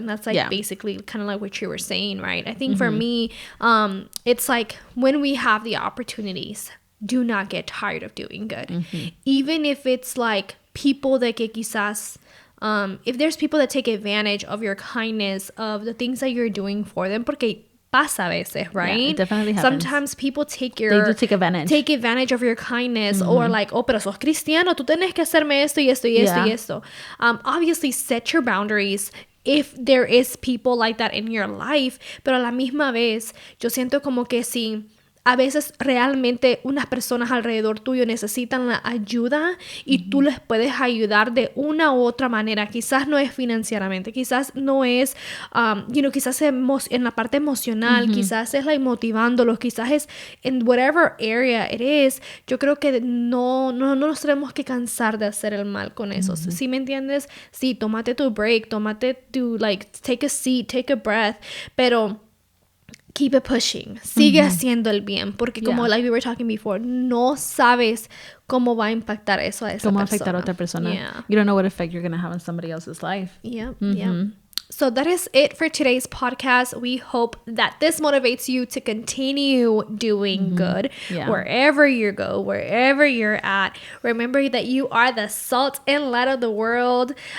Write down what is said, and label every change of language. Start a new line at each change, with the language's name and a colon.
English: And that's, like, basically kind of like what you were saying, right? I think for me, it's like when we have the opportunities, do not get tired of doing good. Even if it's like people that
Spanish: que quizás,
English: if there's people that take advantage of your kindness, of the things that you're doing for them,
Spanish: porque pasa a veces,
English: right? Yeah, it definitely happens. Sometimes people take advantage of your kindness, or like, oh,
Spanish: pero sos cristiano, tú tienes que hacerme esto y esto y esto y esto.
English: Obviously, set your boundaries if there is people like that in your life,
Spanish: pero a la misma vez, yo siento como que si a veces realmente unas personas alrededor tuyo necesitan la ayuda y tú les puedes ayudar de una u otra manera. Quizás no es financieramente, quizás no es, quizás en la parte emocional, quizás es like motivándolos, quizás es en
English: whatever area it is.
Spanish: Yo creo que no nos tenemos que cansar de hacer el mal con eso. ¿Sí me entiendes? Sí, tómate tu
English: break, tómate tu, like, take a seat, take a breath,
Spanish: pero
English: keep it pushing.
Spanish: Sigue haciendo el bien. Porque como
English: like we were talking before,
Spanish: no sabes cómo va a impactar eso a esa persona. Cómo afectar a otra persona.
English: Yeah. You don't know what effect you're going to have on somebody else's life. Yeah. So that is it for today's podcast. We hope that this motivates you to continue doing good wherever you go, wherever you're at. Remember that you are the salt and light of the world.